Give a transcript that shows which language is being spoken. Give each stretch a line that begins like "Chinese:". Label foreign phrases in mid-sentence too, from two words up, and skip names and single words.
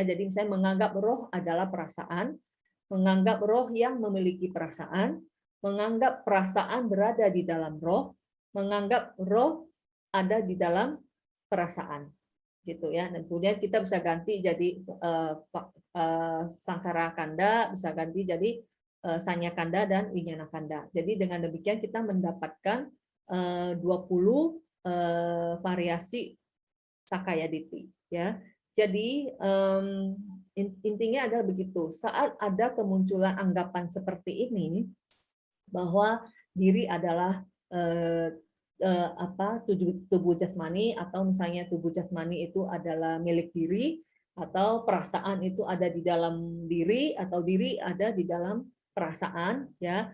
Indonesian: Jadi misalnya menganggap roh adalah perasaan, menganggap roh yang memiliki perasaan, menganggap perasaan berada di dalam roh, menganggap roh ada di dalam perasaan. gitu ya. Dan kemudian kita bisa ganti jadi
Pali: sangkara kanda,
Indonesian: bisa ganti jadi
Pali: sanya kanda
Indonesian: dan
Pali: winyana kanda.
Indonesian: Jadi dengan demikian kita mendapatkan 20 variasi
Pali: sakaya diti
Indonesian: ya. Jadi intinya adalah begitu. Saat ada kemunculan anggapan seperti ini bahwa diri adalah tubuh jasmani, atau misalnya tubuh jasmani itu adalah milik diri, atau perasaan itu ada di dalam diri, atau diri ada di dalam perasaan, ya.